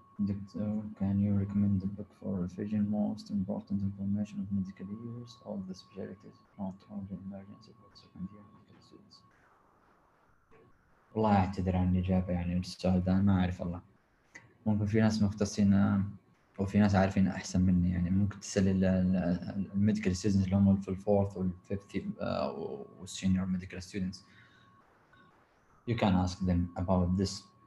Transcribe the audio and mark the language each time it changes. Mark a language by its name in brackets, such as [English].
[English] Doctor, can you recommend the book for effusion? Most important information of medical years, all the specialties, not only emergency but secondary medical students. [Arabic] والله أعتذر عن الإجابة، يعني السؤال ده ما أعرف والله. ممكن في ناس مختصين وفي ناس عارفين أحسن مني، يعني ممكن تسأل الميديكال ستودنتس اللي هم في الفورث والفيفث والسينيور ميديكال ستودنتس. [English] You can ask them about this.